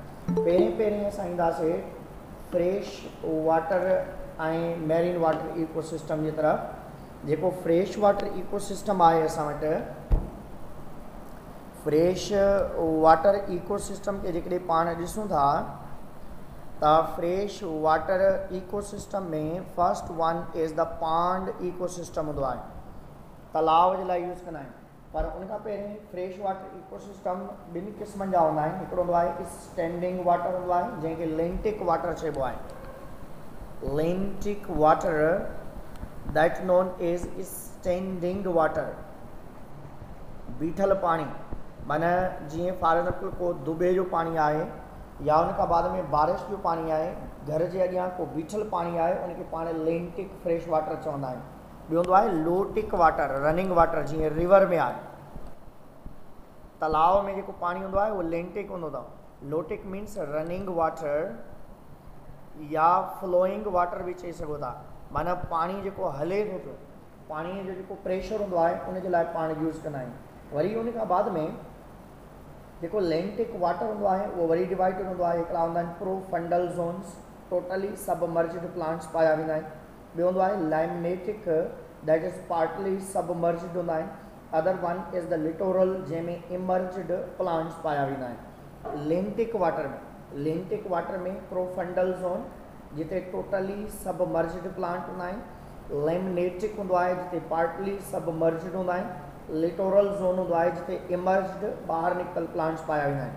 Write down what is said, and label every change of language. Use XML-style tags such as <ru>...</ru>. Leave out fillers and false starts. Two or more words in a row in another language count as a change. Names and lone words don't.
<sd>पहिरें असां ईंदासीं</sd> <en>fresh water</en> <sd>ऐं</sd> <en>marine water ecosystem</en> <sd>जी तरफ़। जेको</sd> <en>fresh water ecosystem</en> <sd>आहे असां वटि,</sd> <en>fresh water ecosystem</en> <sd>खे जेकॾहिं पाण ॾिसूं था त</sd> <en>fresh water ecosystem</en> <sd>में</sd> <en>first one is the pond ecosystem</en> <sd>हूंदो आहे, तलाव जे लाइ यूज़ कंदा आहियूं। पर उनखां पहिरीं</sd> <en>fresh water ecosystem</en> <sd>ॿिनि क़िस्मनि जा हूंदा आहिनि। हिकिड़ो हूंदो आहे</sd> <en>standing water</en> <sd>हूंदो आहे जंहिंखे</sd> <en>lentic water</en> <sd>चइबो आहे।</sd> <en>lentic water that known is standing water,</en> <sd>बीठल पाणी। माना जीअं</sd> <en>for example</en> <sd>को दुबे जो पाणी आहे या उन खां बाद में बारिश जो पाणी आहे, घर जे अॻियां को बीठल पाणी आहे, उनखे पाण</sd> <en>lentic fresh water</en> <sd>चवंदा आहियूं। ॿियो हूंदो आहे</sd> <en>lotic water, running water,</en> <sd>जीअं रिवर में आहे, तलाव में जेको पाणी हूंदो आहे उहो लेंटिक हूंदो अथव।</sd> <en>lotic means running water या flowing water</en> <sd>बि चई सघो था। माना पाणी जेको हले थो पियो, पाणीअ जो जेको प्रेशर हूंदो आहे उनजे लाइ पाण यूज़ कंदा आहियूं। वरी उन खां बाद में जेको</sd> <en>lentic water</en> <sd>हूंदो आहे उहो वरी डिवाइडेड हूंदो आहे। हिकिड़ा हूंदा आहिनि</sd> <en>profundal zones, totally submerged plants</en> <sd>पाया वेंदा आहिनि। ॿियो हूंदो आहे</sd> <en>limnetic that is partly submerged</en> <sd>हूंदा आहिनि।</sd> <en>other one is the littoral जंहिंमें emerged plants</en> <sd>पाया वेंदा आहिनि।</sd> <en>lentic water</en> <sd>में</sd> <en>profundal zone</en> <sd>जिते</sd> <en>totally submerged plant</en> <sd>हूंदा आहिनि, लेमिनेटिक हूंदो आहे जिते</sd> <en>partly submerged</en> <sd>हूंदा आहिनि,</sd> <en>littoral zone</en> <sd>हूंदो आहे जिते इमर्ज्ड ॿाहिरि निकितल प्लांट्स पाया वेंदा आहिनि।</sd>